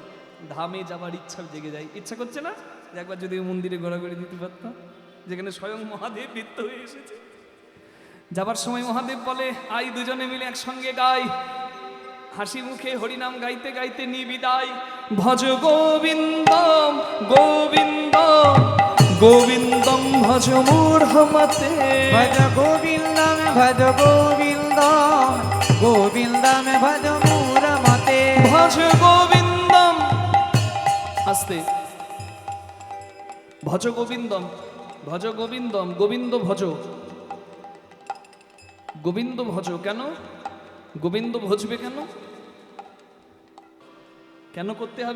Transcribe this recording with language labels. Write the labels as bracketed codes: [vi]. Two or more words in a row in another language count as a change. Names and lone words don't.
[bn] ধামে যাবার ইচ্ছা জেগে যায়। ইচ্ছা করছে না যে একবার যদি মন্দিরে ঘোরাঘুরি দিতে পারতাম, যেখানে স্বয়ং মহাদেব নৃত্য হয়ে এসেছে। যাবার সময় মহাদেব বলে, আই দুজনে মিলে একসঙ্গে গাই। হাসি মুখে হরিনাম গাইতে গাইতে নিবিদায়। [sa] भज गोविन्दं गोविन्दं गोविन्दं भज मूढमते। भज गोविन्दं भज गोविन्दं गोविन्दं भज मूढमते। भज गोविन्दं, আস্তে। भज गोविन्दं, भज गोविन्दं, गोविन्द भज, गोविन्द भज। [bn] কেন গোবিন্দ ভজবে? কেন কেন করতে হবে?